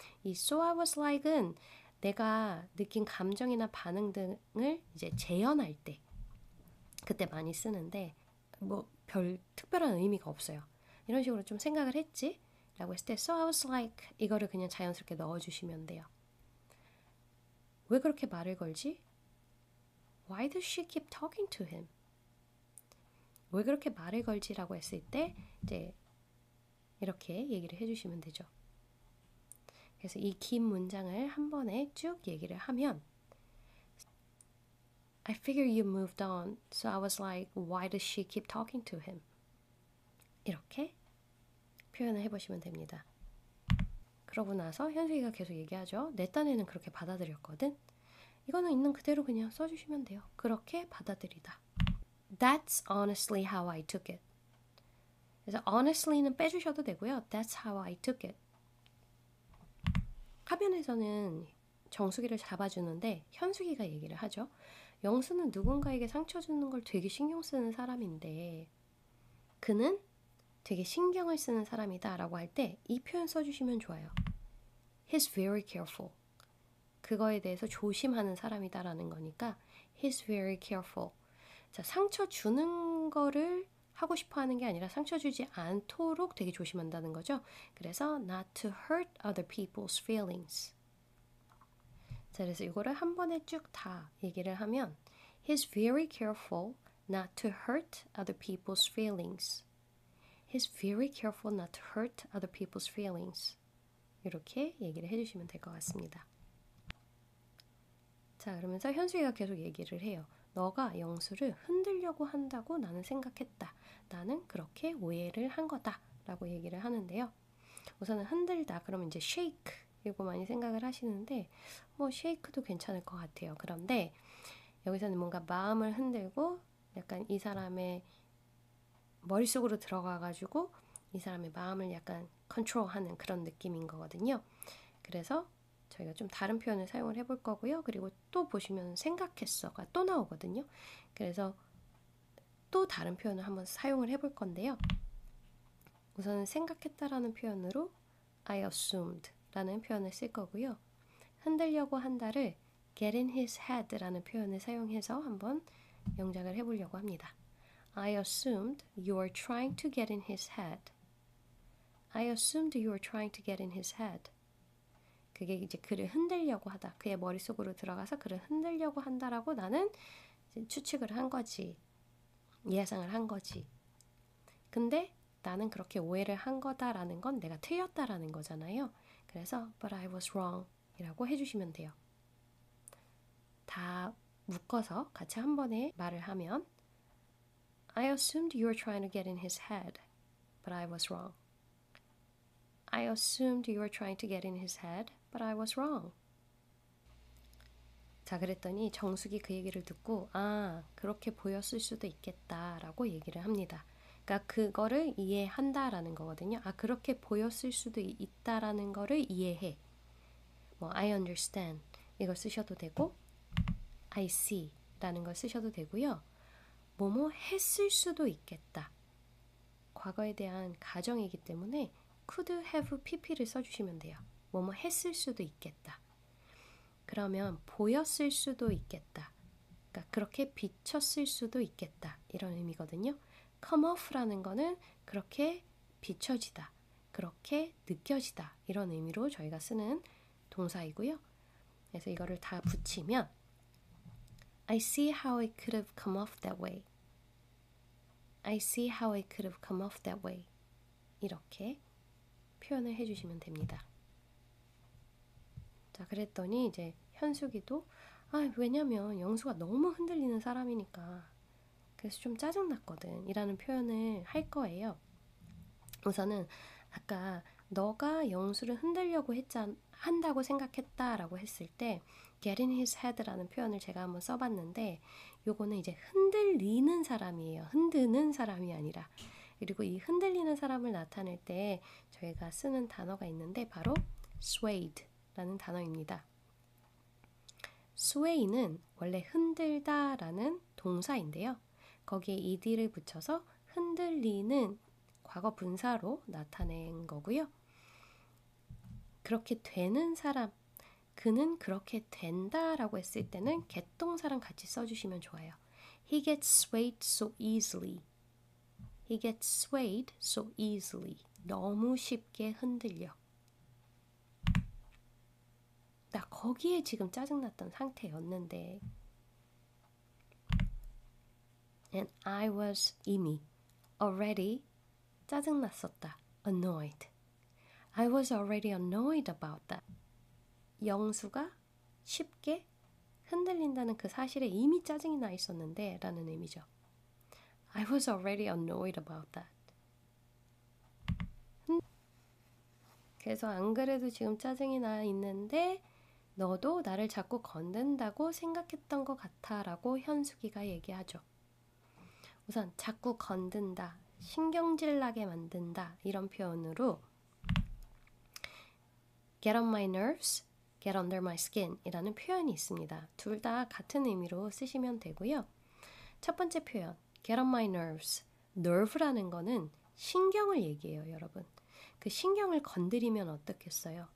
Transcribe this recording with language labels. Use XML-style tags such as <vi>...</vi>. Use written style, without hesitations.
<ko>이</ko> <en>So I was like</en> <ko>은 내가 느낀 감정이나 반응 등을 이제 재현할 때 그때 많이 쓰는데 뭐 별 특별한 의미가 없어요. 이런 식으로 좀 생각을 했지? 라고 했을 때</ko> <en>So I was like</en> <ko>이거를 그냥 자연스럽게 넣어주시면 돼요. 왜 그렇게 말을 걸지?</ko> <en>Why does she keep talking to him?</en> <ko>왜 그렇게 말을 걸지라고 했을 때 이제 이렇게 얘기를 해주시면 되죠. 그래서 이 긴 문장을 한 번에 쭉 얘기를 하면</ko> <en>I figure you moved on, so I was like, why does she keep talking to him?</en> <ko>이렇게 표현을 해보시면 됩니다. 그러고 나서 현숙이가 계속 얘기하죠. 내 딴에는 그렇게 받아들였거든. 이거는 있는 그대로 그냥 써주시면 돼요. 그렇게 받아들이다.</ko> <en>That's honestly how I took it.</en> <ko>그래서 honestly는 빼주셔도 되고요.</ko> <en>That's how I took it.</en> <ko>화면에서는 정수기를 잡아주는데 현숙이가 얘기를 하죠. 영수는 누군가에게 상처 주는 걸 되게 신경 쓰는 사람인데 그는 되게 신경을 쓰는 사람이다 라고 할 때 이 표현 써주시면 좋아요.</ko> <en>He's very careful.</en> <ko>그거에 대해서 조심하는 사람이다 라는 거니까</ko> <en>He's very careful.</en> <ko>자, 상처 주는 거를 하고 싶어 하는 게 아니라 상처 주지 않도록 되게 조심한다는 거죠.</ko> <en>그래서 not to hurt other people's feelings.</en> <ko>자, 그래서 이거를 한 번에 쭉 다 얘기를 하면</ko> <en>He's very careful not to hurt other people's feelings. He's very careful not to hurt other people's feelings.</en> <ko>이렇게 얘기를 해주시면 될 것 같습니다. 자, 그러면서 현수이가 계속 얘기를 해요. 너가 영수를 흔들려고 한다고 나는 생각했다. 나는 그렇게 오해를 한 거다. 라고 얘기를 하는데요. 우선은 흔들다. 그러면 이제 shake. 이거 많이 생각을 하시는데 뭐 shake도 괜찮을 것 같아요. 그런데 여기서는 뭔가 마음을 흔들고 약간 이 사람의 머릿속으로 들어가가지고 이 사람의 마음을 약간 컨트롤하는 그런 느낌인 거거든요. 그래서 저희가 좀 다른 표현을 사용을 해볼 거고요. 그리고 또 보시면 생각했어가 또 나오거든요. 그래서 또 다른 표현을 한번 사용을 해볼 건데요. 우선은 생각했다라는 표현으로</ko> <en>I assumed</en> <ko>라는 표현을 쓸 거고요. 흔들려고 한다를</ko> <en>get in his head</en> <ko>라는 표현을 사용해서 한번 영작을 해보려고 합니다.</ko> <en>I assumed you were trying to get in his head. I assumed you were trying to get in his head.</en> <ko>그게 이제 그를 흔들려고 하다. 그의 머릿속으로 들어가서 그를 흔들려고 한다라고 나는 이제 추측을 한 거지. 예상을 한 거지. 근데 나는 그렇게 오해를 한 거다라는 건 내가 틀렸다라는 거잖아요. 그래서</ko> <en>but I was wrong</en> <ko>이라고 해주시면 돼요. 다 묶어서 같이 한 번에 말을 하면</ko> <en>I assumed you were trying to get in his head, but I was wrong. I assumed you were trying to get in his head, but I was wrong.</en> <ko>자, 그랬더니 정숙이 그 얘기를 듣고 아, 그렇게 보였을 수도 있겠다라고 얘기를 합니다. 그러니까 그거를 이해한다라는 거거든요. 아, 그렇게 보였을 수도 있다라는 거를 이해해. 뭐</ko> <en>I understand</en> <ko>이걸 쓰셔도 되고</ko> <en>I see</en> <ko>라는 걸 쓰셔도 되고요. 뭐뭐 했을 수도 있겠다. 과거에 대한 가정이기 때문에 could have pp를 써주시면 돼요. 뭐뭐 했을 수도 있겠다. 그러면 보였을 수도 있겠다. 그러니까 그렇게 비쳤을 수도 있겠다. 이런 의미거든요. come off라는 거는 그렇게 비춰지다. 그렇게 느껴지다. 이런 의미로 저희가 쓰는 동사이고요. 그래서 이거를 다 붙이면</ko> <en>I see how it could have come off that way. I see how it could have come off that way.</en> <ko>이렇게 표현을 해주시면 됩니다. 자, 그랬더니 이제 현숙이도 왜냐면 영수가 너무 흔들리는 사람이니까 그래서 좀 짜증났거든 이라는 표현을 할 거예요. 우선은 아까 너가 영수를 흔들려고 한다고 생각했다라고 했을 때</ko> <en>get in his head</en> <ko>라는 표현을 제가 한번 써봤는데 요거는 이제 흔들리는 사람이에요. 흔드는 사람이 아니라. 그리고 이 흔들리는 사람을 나타낼 때 저희가 쓰는 단어가 있는데 바로 swayed 라는 단어입니다. sway는 원래 흔들다 라는 동사인데요. 거기에 ed를 붙여서 흔들리는 과거 분사로 나타낸 거고요. 그렇게 되는 사람, 그는 그렇게 된다라고 했을 때는 get 동사랑 같이 써주시면 좋아요.</ko> <en>He gets swayed so easily. He gets swayed so easily.</en> <ko>너무 쉽게 흔들려. 나 거기에 지금 짜증났던 상태였는데</ko> <en>And I was</en> <ko>이미</ko> <en>already</en> <ko>짜증났었다.</ko> <en>Annoyed. I was already annoyed about that.</en> <ko>영수가 쉽게 흔들린다는 그 사실에 이미 짜증이 나 있었는데 라는 의미죠.</ko> <en>I was already annoyed about that.</en> <ko>그래서 안 그래도 지금 짜증이 나 있는데 너도 나를 자꾸 건든다고 생각했던 것 같아 라고 현숙이가 얘기하죠. 우선 자꾸 건든다, 신경질 나게 만든다 이런 표현으로</ko> <en>get on my nerves, get under my skin</en> <ko>이라는 표현이 있습니다. 둘 다 같은 의미로 쓰시면 되고요. 첫 번째 표현</ko> <en>get on my nerves.</en> <ko>nerve라는 거는 신경을 얘기해요, 여러분. 그 신경을 건드리면 어떻겠어요?</ko>